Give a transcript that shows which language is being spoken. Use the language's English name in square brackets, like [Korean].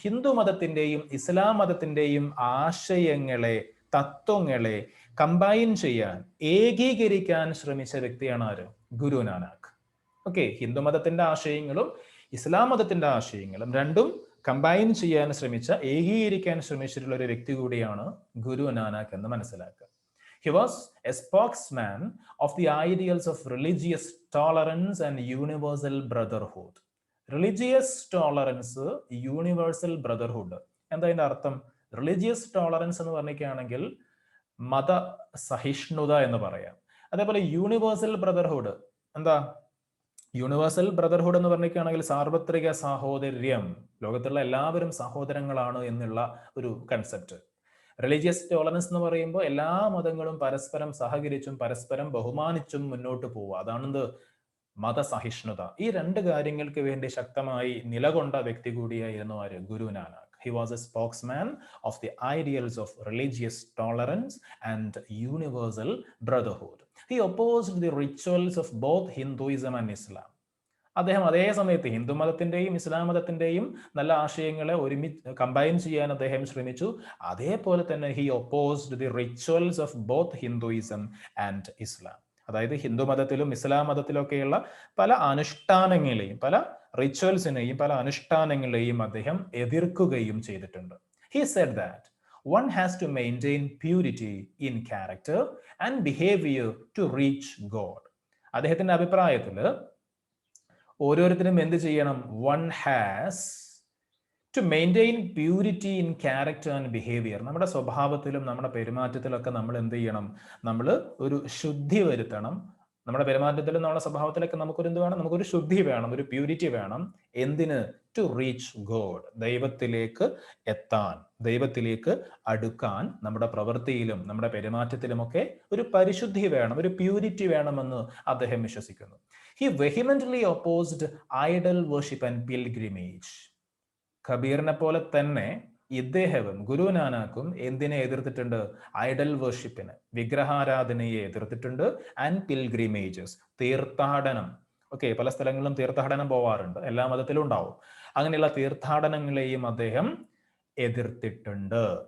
[Malayalam] ഹിന്ദു മതത്തിന്റെയും ഇസ്ലാം മതത്തിന്റെയും ആശയങ്ങളെ, തത്വങ്ങളെ കമ്പൈൻ ചെയ്യാൻ, ഏകീകരിക്കാൻ ശ്രമിച്ച വ്യക്തിയാണ് ആര്? ഗുരു നാനാക്ക്. ഓക്കെ, ഹിന്ദു മതത്തിന്റെ ആശയങ്ങളും ഇസ്ലാം മതത്തിന്റെ ആശയങ്ങളും രണ്ടും കമ്പൈൻ ചെയ്യാൻ ശ്രമിച്ച, ഏകീകരിക്കാൻ ശ്രമിച്ചിട്ടുള്ള ഒരു വ്യക്തി കൂടിയാണ് ഗുരു നാനാക്ക് എന്ന് മനസ്സിലാക്കുക. [English] He was a spokesman of the ideals of religious tolerance and universal brotherhood. [Malayalam] Religious tolerance, universal brotherhood. എന്താ അതിന്റെ അർത്ഥം? റിലീജിയസ് ടോളറൻസ് എന്ന് പറഞ്ഞിരിക്കുകയാണെങ്കിൽ മത സഹിഷ്ണുത എന്ന് പറയാം. അതേപോലെ യൂണിവേഴ്സൽ ബ്രദർഹുഡ് എന്താ? യൂണിവേഴ്സൽ ബ്രദർഹുഡ് എന്ന് പറഞ്ഞിരിക്കുകയാണെങ്കിൽ സാർവത്രിക സാഹോദര്യം, ലോകത്തുള്ള എല്ലാവരും സഹോദരങ്ങളാണ് എന്നുള്ള ഒരു കൺസെപ്റ്റ്. റിലീജിയസ് ടോളറൻസ് എന്ന് പറയുമ്പോൾ എല്ലാ മതങ്ങളും പരസ്പരം സഹകരിച്ചും പരസ്പരം ബഹുമാനിച്ചും മുന്നോട്ട് പോവുക, അതാണെന്ത്? മതസഹിഷ്ണുത. ഈ രണ്ട് കാര്യങ്ങൾക്ക് വേണ്ടി ശക്തമായി നിലകൊണ്ട വ്യക്തി കൂടിയായിരുന്നു ആര്? Guru Nanak. [English] He was a spokesman of the ideals of religious tolerance and universal brotherhood. He opposed the rituals of both Hinduism and Islam. [Malayalam] അദ്ദേഹം അതേ സമയത്ത് ഹിന്ദു മതത്തിന്റെയും ഇസ്ലാം മതത്തിന്റെയും നല്ല ആശയങ്ങളെ ഒരുമിച്ച് കമ്പൈൻ ചെയ്യാൻ അദ്ദേഹം ശ്രമിച്ചു. അതേപോലെ തന്നെ [English] he opposed the rituals of both Hinduism and Islam. [Malayalam] അതായത് ഹിന്ദു മതത്തിലും ഇസ്ലാം മതത്തിലൊക്കെയുള്ള പല അനുഷ്ഠാനങ്ങളെയും, പല റിച്വൽസിനെയും, പല അനുഷ്ഠാനങ്ങളെയും അദ്ദേഹം എതിർക്കുകയും ചെയ്തിട്ടുണ്ട്. [English] He said that one has to maintain purity in character and behavior to reach God. [Malayalam] അദ്ദേഹത്തിന്റെ അഭിപ്രായത്തിൽ ഓരോരുത്തരും എന്ത് ചെയ്യണം? [English] One has to maintain purity in character and behavior. [Malayalam] നമ്മുടെ സ്വഭാവത്തിലും നമ്മുടെ പെരുമാറ്റത്തിലൊക്കെ നമ്മൾ എന്ത് ചെയ്യണം? നമ്മൾ ഒരു ശുദ്ധി വരുത്തണം. നമ്മുടെ പെരുമാറ്റത്തിലും നമ്മുടെ സ്വഭാവത്തിലൊക്കെ നമുക്കൊരു എന്ത് വേണം? നമുക്കൊരു ശുദ്ധി വേണം, ഒരു പ്യൂരിറ്റി വേണം. എന്തിന്? [English] to reach God, [Malayalam] ദൈവത്തിലേക്ക് എത്താൻ, ദൈവത്തിലേക്ക് അടുക്കാൻ നമ്മുടെ പ്രവൃത്തിയിലും നമ്മുടെ പെരുമാറ്റത്തിലുമൊക്കെ ഒരു പരിശുദ്ധി വേണം, ഒരു പ്യൂരിറ്റി വേണമെന്ന് അദ്ദേഹം വിശ്വസിക്കുന്നു. [English] He vehemently opposed idol worship and pilgrimage. [Malayalam] കബീറിനെ പോലെ തന്നെ ഇദ്ദേഹവും ഗുരു നാനാക്കും എന്തിനെ എതിർത്തിട്ടുണ്ട്? ഐഡൽ വർഷിപ്പിന്, വിഗ്രഹാരാധനയെ എതിർത്തിട്ടുണ്ട്. [English] and pilgrimages, [Malayalam] തീർത്ഥാടനം. ഓക്കെ, പല സ്ഥലങ്ങളിലും തീർത്ഥാടനം പോവാറുണ്ട്, എല്ലാ മതത്തിലും ഉണ്ടാവും. അങ്ങനെയുള്ള തീർത്ഥാടനങ്ങളെയും അദ്ദേഹം എതിർത്തിട്ടുണ്ട്.